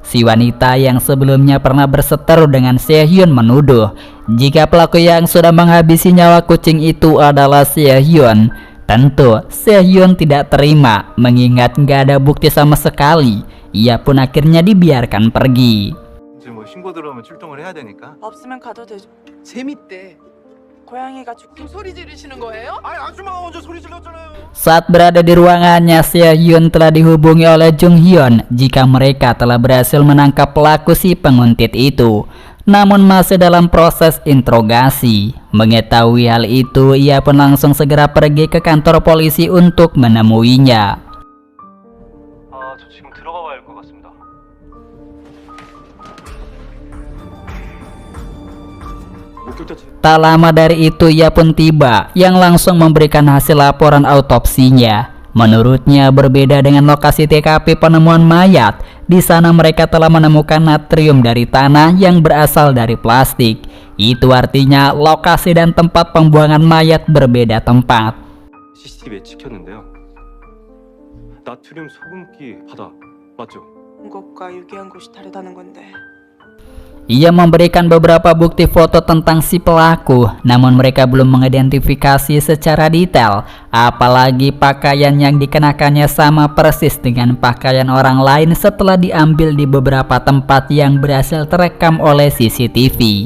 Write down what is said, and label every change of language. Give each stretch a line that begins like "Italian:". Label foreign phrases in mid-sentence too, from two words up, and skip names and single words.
Indonesian: Si wanita yang sebelumnya pernah berseteru dengan Seo-hyun menuduh jika pelaku yang sudah menghabisi nyawa kucing itu adalah Seo-hyun. Tentu Seo-hyun tidak terima mengingat nggak ada bukti sama sekali. Ia pun akhirnya dibiarkan pergi.
Korean: 이제 뭐 신고 들어오면 출동을 해야 되니까. 없으면 가도 되죠. 재밌대. 고양이가 죽긴 소리 지르시는 거예요? 아니 아줌마가 먼저 소리 질렀잖아요.
Indonesian: Saat berada di ruangannya, Seo-hyun telah dihubungi oleh Jung-hyun jika mereka telah berhasil menangkap pelaku si penguntit itu. Namun masih dalam proses interogasi. Mengetahui hal itu, ia pun langsung segera pergi ke kantor polisi untuk menemuinya.
Korean: 저 지금 들어가 봐야 할 것 같습니다.
Indonesian: Tak lama dari itu ia pun tiba, yang langsung memberikan hasil laporan autopsinya. Menurutnya berbeda dengan lokasi TKP penemuan mayat. Di sana mereka telah menemukan natrium dari tanah yang berasal dari plastik. Itu artinya lokasi dan tempat pembuangan mayat berbeda tempat.
Korean: CCTV에 찍혔는데요. 나트륨 소금기 바다 맞죠? 것과 유기한 곳이 다르다는 건데.
Indonesian: Ia memberikan beberapa bukti foto tentang si pelaku, namun mereka belum mengidentifikasi secara detail, apalagi pakaian yang dikenakannya sama persis dengan pakaian orang lain setelah diambil di beberapa tempat yang berhasil terekam oleh CCTV.